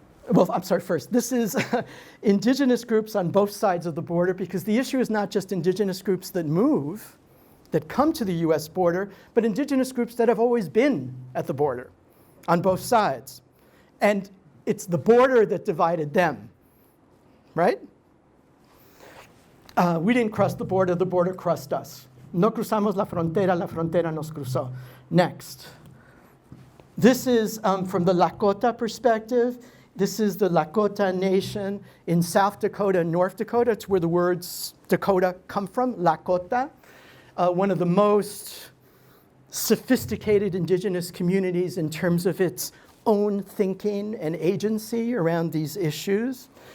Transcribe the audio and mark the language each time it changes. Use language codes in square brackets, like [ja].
[en] Well, I'm sorry, first, this is indigenous groups on both sides of the border, because the issue is not just indigenous groups that move, that come to the US border, but indigenous groups that have always been at the border on both sides. And it's the border that divided them, right? We didn't cross the border crossed us. [es] No cruzamos la frontera nos cruzó. [en] Next. This is from the Lakota perspective. This is the Lakota Nation in South Dakota and North Dakota. It's where the words Dakota come from, Lakota. One of the most sophisticated indigenous communities in terms of its own thinking and agency around these issues.